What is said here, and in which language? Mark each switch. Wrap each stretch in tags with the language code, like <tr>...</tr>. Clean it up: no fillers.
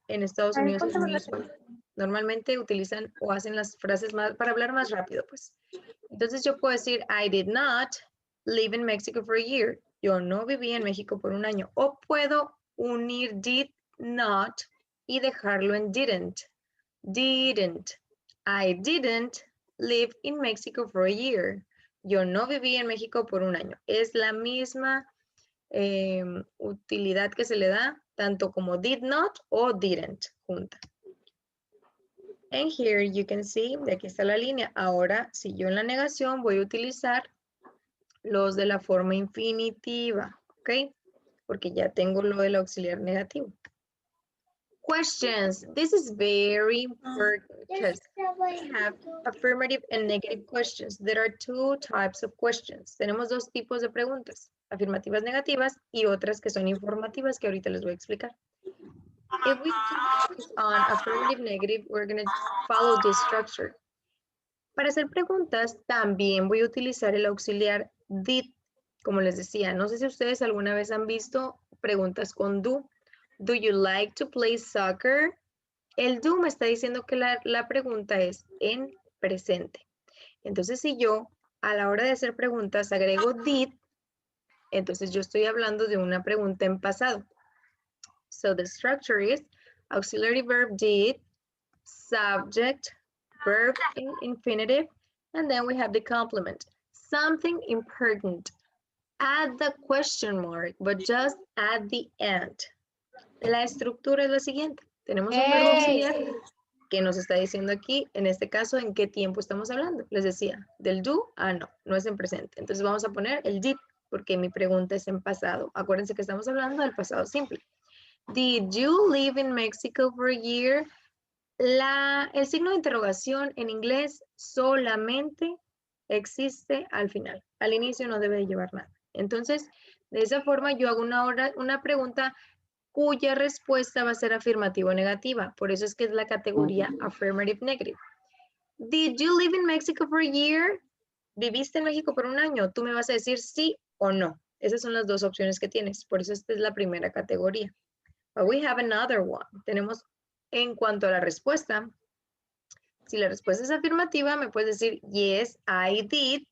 <es>En Estados Unidos es muy usual. Normalmente utilizan o hacen las frases más para hablar más rápido, pues. Entonces yo puedo decir,</es> <en>I did not live in Mexico for a year.</en> <es>Yo no viví en México por un año. O puedo unir did not y dejarlo en didn't.</es> <en>Didn't. I didn't live in Mexico for a year.</en> <es>Yo no viví en México por un año. Es la misma utilidad que se le da tanto como did not o didn't junta.</es> <en>And here you can see,</en> <es>de aquí está la línea. Ahora, si yo en la negación voy a utilizar los de la forma infinitiva, ¿ok? Porque ya tengo lo del auxiliar negativo.</es> <en>Questions. This is very important because we have affirmative and negative questions. There are two types of questions.</en> <es>Tenemos dos tipos de preguntas, afirmativas negativas y otras que son informativas que ahorita les voy a explicar.</es> <en>If we focus on affirmative negative, we're going to follow this structure.</en> <es>Para hacer preguntas, también voy a utilizar el auxiliar did, como les decía. No sé si ustedes alguna vez han visto preguntas con do.</es> <en>Do you like to play soccer?</en> <es>El do me está diciendo que la pregunta es en presente. Entonces, si yo a la hora de hacer preguntas agrego did, entonces yo estoy hablando de una pregunta en pasado.</es> <en>So the structure is auxiliary verb did, subject, verb in infinitive, and then we have the complement. Something important. Add the question mark, but just at the end.</en> <es>La estructura es la siguiente. Tenemos un verbo auxiliar que nos está diciendo aquí, en este caso, en qué tiempo estamos hablando. Les decía, del do a no, no es en presente. Entonces vamos a poner el did, porque mi pregunta es en pasado. Acuérdense que estamos hablando del pasado simple.</es> <en>Did you live in Mexico for a year?</en> <es>El signo de interrogación en inglés solamente existe al final. Al inicio no debe llevar nada. Entonces, de esa forma yo hago una pregunta cuya respuesta va a ser afirmativa o negativa. Por eso es que es la categoría affirmative negative.</es> <en>Did you live in Mexico for a year?</en> <es>¿Viviste en México por un año? Tú me vas a decir sí o no. Esas son las dos opciones que tienes. Por eso esta es la primera categoría.</es> <en>But we have another one.</en> <es>Tenemos en cuanto a la respuesta. Si la respuesta es afirmativa, me puedes decir</es> <en>yes, I did.</en>